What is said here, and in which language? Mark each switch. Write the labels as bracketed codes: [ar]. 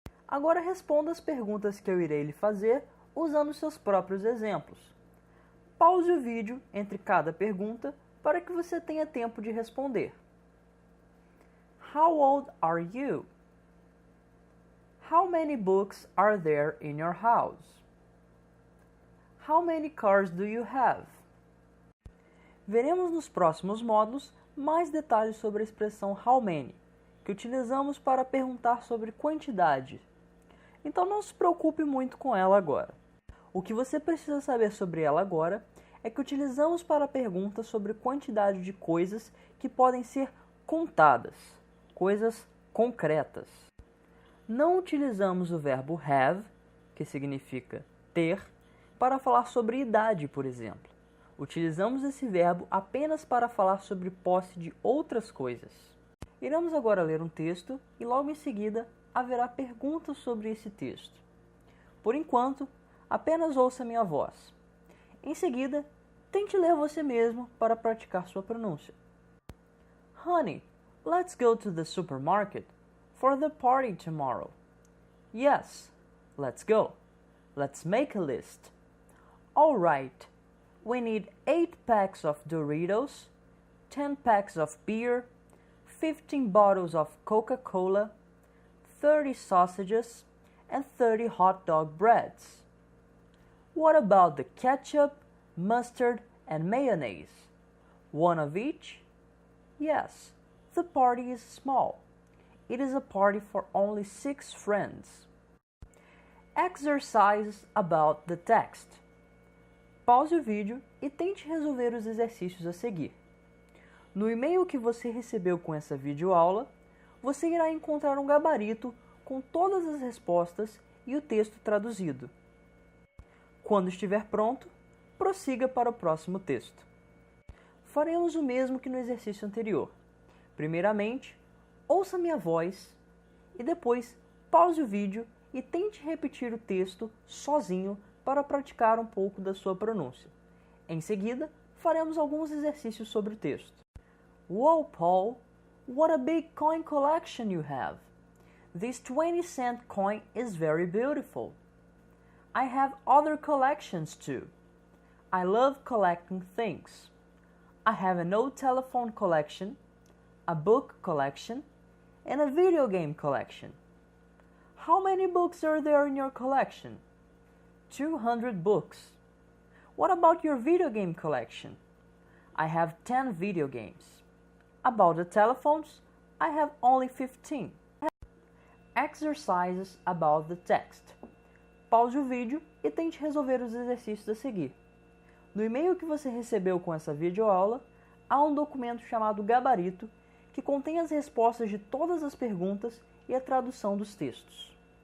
[pt] Agora responda as perguntas que eu irei lhe fazer usando seus próprios exemplos. Pause o vídeo entre cada pergunta para que você tenha tempo de responder. [en] How old are you? How many books are there in your house? How many cars do you have? [pt] Veremos nos próximos módulos mais detalhes sobre a expressão how many, que utilizamos para perguntar sobre quantidade. Então não se preocupe muito com ela agora. O que você precisa saber sobre ela agora é que utilizamos para perguntas sobre quantidade de coisas que podem ser contadas, coisas concretas. Não utilizamos o verbo have, que significa ter, para falar sobre idade, por exemplo. Utilizamos esse verbo apenas para falar sobre posse de outras coisas. Iremos agora ler um texto e logo em seguida haverá perguntas sobre esse texto. Por enquanto, apenas ouça minha voz. Em seguida, tente ler você mesmo para praticar sua pronúncia. [en] Honey, let's go to the supermarket for the party tomorrow. Yes, let's go. Let's make a list. All right. We need 8 packs of Doritos, 10 packs of beer, 15 bottles of Coca-Cola, 30 sausages, and 30 hot dog breads. What about the ketchup, mustard, and mayonnaise? One of each? Yes, the party is small. It is a party for only 6 friends. Exercises about the text. [pt] Pause o vídeo e tente resolver os exercícios a seguir. No e-mail que você recebeu com essa videoaula, você irá encontrar um gabarito com todas as respostas e o texto traduzido. Quando estiver pronto, prossiga para o próximo texto. Faremos o mesmo que no exercício anterior. Primeiramente, ouça minha voz e depois pause o vídeo e tente repetir o texto sozinho para praticar um pouco da sua pronúncia. Em seguida, faremos alguns exercícios sobre o texto. [en] Wow, Paul, what a big coin collection you have. This 20-cent coin is very beautiful. I have other collections too. I love collecting things. I have an old telephone collection, a book collection, and a video game collection. How many books are there in your collection? 200 books. What about your video game collection? I have 10 video games. About the telephones, I have only 15. Exercises about the text. [pt] Pause o vídeo e tente resolver os exercícios a seguir. No e-mail que você recebeu com essa videoaula, há um documento chamado Gabarito que contém as respostas de todas as perguntas e a tradução dos textos.